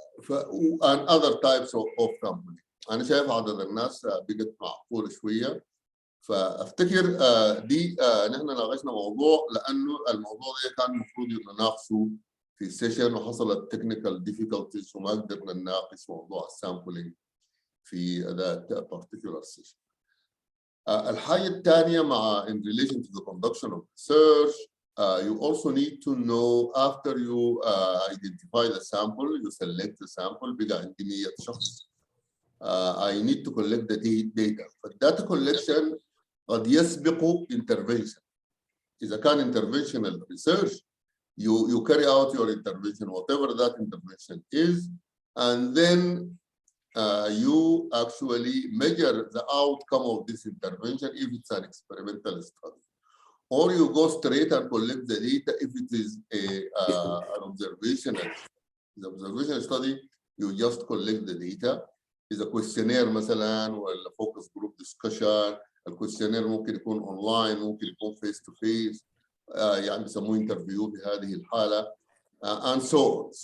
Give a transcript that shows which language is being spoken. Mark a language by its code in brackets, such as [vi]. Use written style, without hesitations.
[en] and other types of sampling. [ar] أنا شايف عدد الناس بقت معقول شوية. فافتكر دي نحن ناقشنا موضوع لانه الموضوع ده كان المفروض نناقشه في السيشن وحصلت تكنيكال ديفيكولتيز وما قدرنا نناقش موضوع السامبلينج في ذات [en] particular session. [ar] الحاجه الثانيه مع [en] in relation to the conduction of research you also need to know after you identify the sample, you select the sample. [ar] بقى عندي 100 شخص. [en] I need to collect the data. [ar] فالداتا [en] collection [ar] قد يسبق [en] intervention. [ar] إذا كان [en] interventional research, you carry out your intervention, whatever that intervention is, and then you actually measure the outcome of this intervention if it's an experimental study. Or you go straight and collect the data if it is an observational. The observational study, you just collect the data. Is a questionnaire [ar] مثلا ولا [en] focus group discussion. [ar] الكويستشنير ممكن يكون اونلاين، ممكن يكون فيس تو فيس، يعني بيسموه انترفيو في هذه الحاله [en] and so on.